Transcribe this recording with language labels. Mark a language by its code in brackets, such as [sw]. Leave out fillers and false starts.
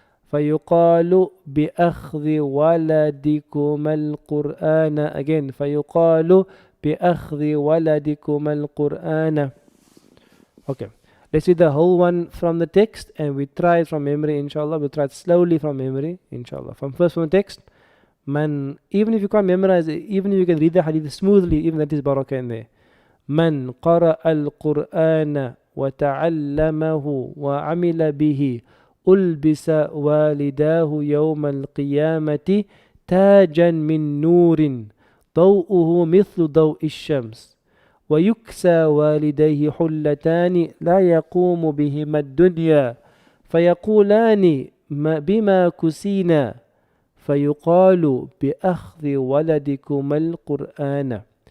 [ar] فيقال بأخذ ولدكما القرآن. [en] Again. [ar] فيقال بأخذ ولدكما القرآن. [en] Okay. Let's read the whole one from the text and we try it from memory inshallah. We'll try it slowly from memory inshallah. From the text. Man, even if you can't memorize it, even if you can read the hadith smoothly, even that is barakah in there. [ar] Man qara al-Qur'ana wa ta'allamahu wa amila bihi ulbisa walidahu yawma al-qiyamati tajan min nurin ضوءه مثل ضوء الشمس ويكسى والديه حلتان لا يقوم بهما الدنيا فيقولان بما كسينا فيقال بأخذ ولدكما القرآن.